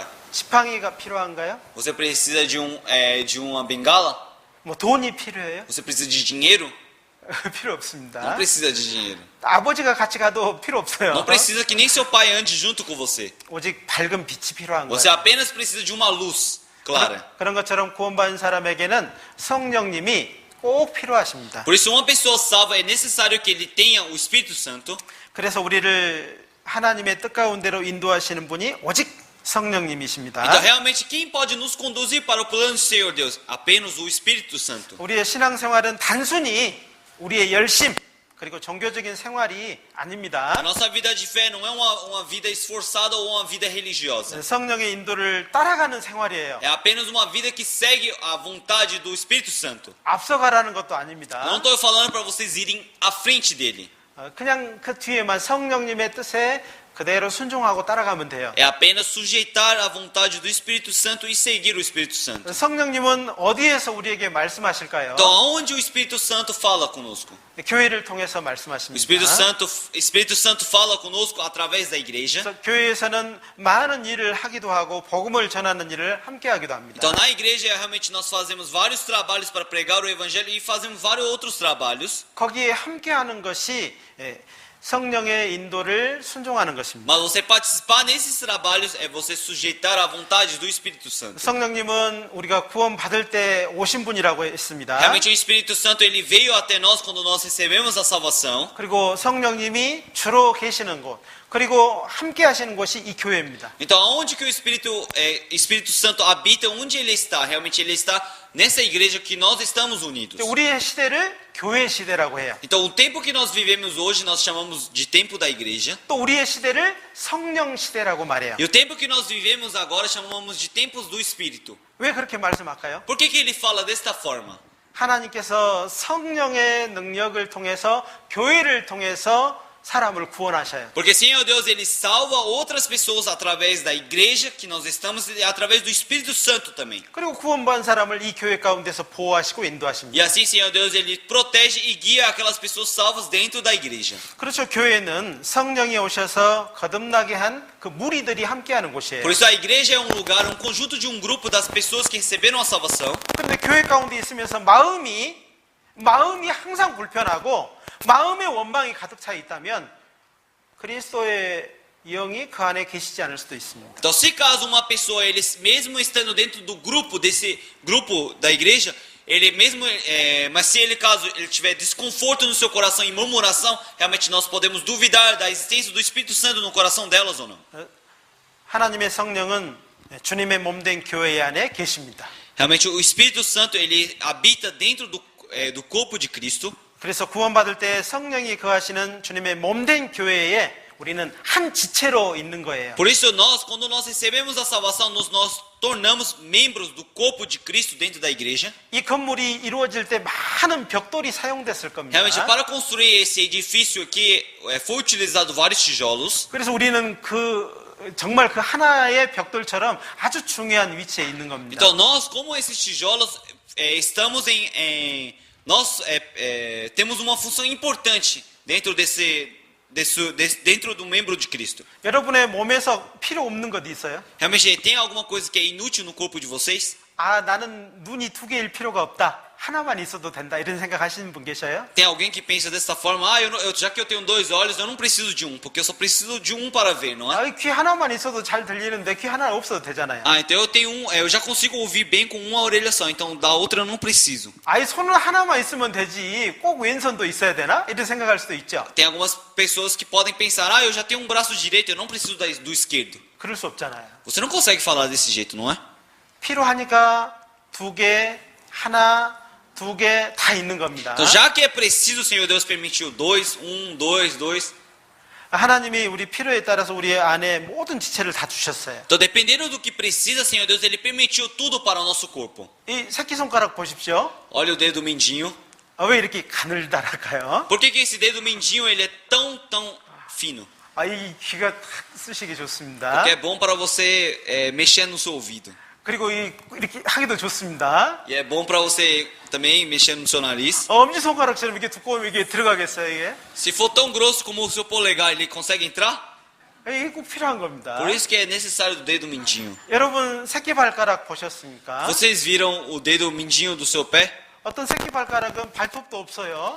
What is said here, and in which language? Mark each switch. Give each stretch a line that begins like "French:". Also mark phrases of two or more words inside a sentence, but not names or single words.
Korean: 지팡이가 필요한가요?
Portuguese: Você precisa de uma bengala?
Korean: 뭐 돈이 필요해요?
Portuguese: Você precisa de dinheiro?
Korean: 필요
Portuguese: Não
Korean: 없습니다.
Portuguese: precisa de dinheiro.
Korean: 아버지가 같이 가도 필요 없어요.
Portuguese: Não precisa que nem seu pai ande junto com você.
Korean: 오직 밝은 빛이 필요한
Portuguese: Você
Korean: 거예요.
Portuguese: apenas precisa de uma luz clara.
Korean: 그런 것처럼 구원받은 사람에게는 성령님이 꼭 필요하십니다.
Portuguese: Por isso, uma pessoa salva é necessário que ele tenha o Espírito Santo.
Korean: 그래서 우리를 하나님의 뜻 가운데로 인도하시는 분이 오직 성령님이십니다.
Portuguese: Então, realmente, quem pode nos conduzir para o plano do Senhor Deus? Apenas o Espírito Santo.
Korean: 우리의 신앙생활은 단순히 우리의 열심 그리고 종교적인 생활이 아닙니다.
Portuguese: A nossa vida de fé não é uma vida esforçada ou uma vida religiosa.
Korean: 성령의 인도를 따라가는 생활이에요.
Portuguese: É apenas uma vida que segue a vontade do Espírito Santo.
Korean: 앞서가라는 것도
Portuguese: Não
Korean: 아닙니다.
Portuguese: estou falando para vocês irem à frente dele.
Korean: 그냥 그 뒤에만 성령님의 뜻에 그대로 순종하고 따라가면 돼요.
Portuguese: É apenas sujeitar a vontade do Espírito Santo e seguir o Espírito Santo.
Korean: 성령님은 어디에서 우리에게 말씀하실까요?
Portuguese: Então, aonde o Espírito Santo fala conosco?
Korean: 교회를 통해서
Portuguese: O
Korean: 말씀하십니다.
Portuguese: Espírito Santo fala conosco através da igreja.
Korean: 그래서 교회에서는 많은 일을 하기도 하고 복음을 전하는 일을 함께 하기도 합니다.
Portuguese: Então, na igreja, realmente, nós fazemos vários trabalhos para pregar o Evangelho e fazemos vários outros trabalhos.
Korean: 거기에 함께 하는 것이 성령의 인도를 순종하는 것입니다.
Portuguese: Mas você participar nesses trabalhos é você sujeitar a vontade do Espírito Santo.
Korean: 성령님은 우리가 구원 받을 때 오신 분이라고 했습니다.
Portuguese: Realmente, o Espírito Santo ele veio até nós quando nós recebemos a salvação.
Korean: 그리고 성령님이 주로 계시는 곳, 그리고 함께 하시는 곳이 이 교회입니다.
Portuguese: Então, aonde que o Espírito Santo habita, onde ele está? Realmente, ele está nessa igreja que nós estamos unidos.
Korean: 우리의 시대를 교회 시대라고 해요.
Portuguese: Então, o tempo que nós vivemos hoje, nós chamamos de tempo da igreja.
Korean: 또 우리의 시대를 성령 시대라고 말해요.
Portuguese: E o tempo que nós vivemos agora, chamamos de tempos do Espírito.
Korean: 왜 그렇게 말씀할까요?
Portuguese: Por que ele fala desta forma?
Korean: 하나님께서 성령의 능력을 통해서 교회를 통해서 사람을 구원하셔요.
Portuguese: Porque Senhor Deus, ele salva outras pessoas através da igreja que nós estamos e através do Espírito Santo também.
Korean: 그리고 구원받은 사람을 이 교회 가운데서 보호하시고
Portuguese: E
Korean: 인도하십니다.
Portuguese: assim, Senhor Deus, ele protege e guia aquelas pessoas salvas dentro da igreja.
Korean: 그렇죠. 교회는 성령이 오셔서 거듭나게 한 그 무리들이 함께하는 곳이에요.
Portuguese: Por isso a igreja é um lugar, um conjunto de um grupo das pessoas que receberam a salvação.
Korean: 그런데 교회 가운데 있으면서 마음이 항상 불편하고 마음의 원망이 가득 차 있다면 그리스도의 영이 그 안에 계시지 않을 수도 있습니다.
Portuguese: Então, se caso uma pessoa, ele mesmo estando dentro do grupo, desse grupo da igreja, ele mesmo, mas se ele caso ele tiver desconforto no seu coração e murmuração, realmente nós podemos duvidar da existência do Espírito Santo no coração delas ou não.
Korean: 하나님의 성령은 주님의 몸된 교회 안에 계십니다.
Portuguese: Realmente o Espírito Santo ele habita dentro do corpo de Cristo.
Korean: 그래서 구원받을 때 성령이 거하시는 주님의 몸된 교회에 우리는 한 지체로 있는 거예요.
Portuguese: Por isso quando nós recebemos a salvação, nós tornamos membros do corpo de Cristo dentro da igreja.
Korean: 이 건물이 이루어질 때 많은 벽돌이 사용됐을 겁니다.
Portuguese: Realmente para construir esse edifício aqui foi utilizado vários tijolos.
Korean: 그래서 우리는 정말 그 하나의 벽돌처럼 아주 중요한 위치에 있는 겁니다.
Portuguese: Então nós, como esses tijolos, estamos nós temos uma função importante dentro dentro do membro de Cristo.
Korean: 여러분의 몸에서 필요 없는 것 있어요?
Portuguese: Realmente tem alguma coisa que é inútil no corpo de vocês?
Korean: 나는 눈이 두 개일 필요가 없다. 하나만 있어도 된다. 이런 생각하시는 분 계셔요?
Portuguese: Tem alguém que pensa dessa forma, já que eu tenho 2 olhos, eu não preciso de um, porque eu só preciso de um para ver, não é?
Korean: 귀 하나만 있어도 잘 들리는데 귀 하나 없어도 되잖아요.
Portuguese: Então eu já consigo ouvir bem com uma orelha só, então da outra eu não preciso.
Korean: 손은 하나만 있으면 되지. 꼭 왼손도 있어야 되나? 이런 생각할 수도 있죠.
Portuguese: Tem algumas pessoas que podem pensar, eu já tenho um braço direito, eu não preciso do esquerdo.
Korean: 그럴 수 없잖아요.
Portuguese: Você não consegue falar desse jeito, não é?
Korean: 필요하니까 2개, 하나, 2개 다 있는 겁니다.
Portuguese: Então, já que é preciso, o Senhor Deus permitiu 2, 2.
Korean: 하나님이 우리 필요에 따라서 우리 안에 모든 지체를 다 주셨어요.
Portuguese: Então, dependendo do que precisa, Senhor Deus, Ele permitiu tudo para o nosso corpo.
Korean: 이 새끼손가락 보십시오.
Portuguese: Olha o dedo mindinho.
Korean: 왜 이렇게 가늘다랄까요?
Portuguese: Por que esse dedo mindinho ele é tão fino?
Korean: 이 귀가 탁 쓰시기 좋습니다.
Portuguese: Porque é bom para você mexer no seu ouvido.
Korean: 그리고 이렇게 하기도 좋습니다.
Portuguese: E é bom para você também mexer no seu nariz.
Korean: 엄지손가락처럼 이렇게 두꺼우면 이게 들어가겠어요, 이게?
Portuguese: Se for tão grosso como o seu polegar, ele consegue entrar?
Korean: 이게 꼭 필요한 겁니다.
Portuguese: Por isso que é necessário o dedo mindinho.
Korean: 여러분 새끼발가락 보셨습니까?
Portuguese: Vocês viram o dedo mindinho do seu pé?
Korean: 어떤 새끼발가락은 발톱도 없어요.